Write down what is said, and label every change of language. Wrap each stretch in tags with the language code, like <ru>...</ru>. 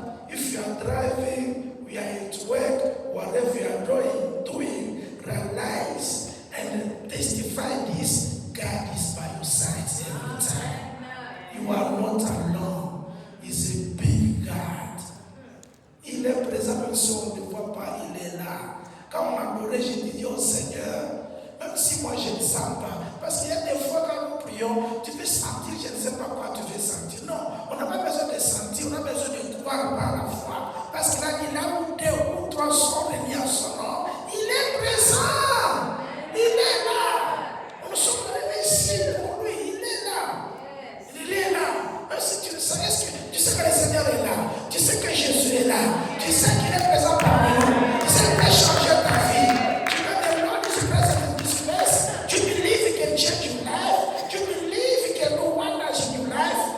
<en>If you are driving, we are at work, whatever you are doing, realize and testify this. God is by your side every time. You are not alone. He's a big God.</en> <fr>Il est présent même si on ne le voit pas, il est là. Quand on adorait, j'ai dit au Seigneur, même si moi je ne sens pas, parce qu'il y a des fois quand nous prions, tu veux sentir, je ne sais pas quoi tu veux sentir. Non, on n'a pas besoin de sentir, on a besoin de croire par la foi. Parce qu'il a dit là où deux ou trois sont réunis à son nom, il est présent. Il est là. Nous sommes venus ici pour lui, il est là. Il est là. Même si tu le sais, est-ce que tu sais que le Seigneur est là? Tu sais que Jésus est là? Tu sais qu'il est présent parmi nous? Tu sais qu'il peut changer ta vie? Tu veux que</fr> <en>Lord is present in this place?</en> <fr>Tu</fr> <en>believe he can change your life? Tu believe he can do wonders in your life?</en>